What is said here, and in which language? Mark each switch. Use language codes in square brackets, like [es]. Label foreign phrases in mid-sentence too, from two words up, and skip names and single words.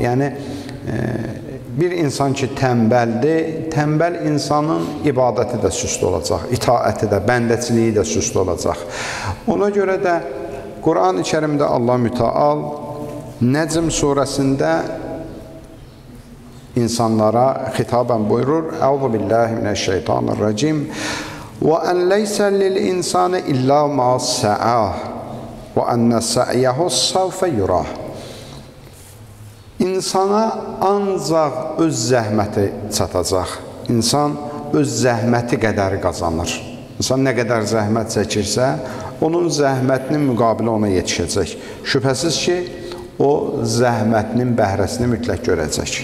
[az] Yəni, bir insan ki, tənbəldir, tənbəl insanın ibadəti də süst olacaq, itaəti də, bəndəçiliyi də süst olacaq. Ona görə də Quran-ı Kərimdə Allah mütəal Nəcm surəsində insanlara xitabən buyurur: [ar] أعوذ بالله من الشيطان الرجيم. وَأَنْ لَيْسَ لِلْإِنسَانِ إِلَّا مَا سَعَاهُ وَأَنَّ سَعْيَهُ سَوْفَ يُرَاهُ. [az] İnsana ancaq öz zəhməti çatacaq. İnsan öz zəhməti qədəri qazanır. İnsan nə qədər zəhmət çəkirsə, onun zəhmətinin müqabili ona yetişəcək. Şübhəsiz ki, o zəhmətinin bəhrəsini mütləq görəcək.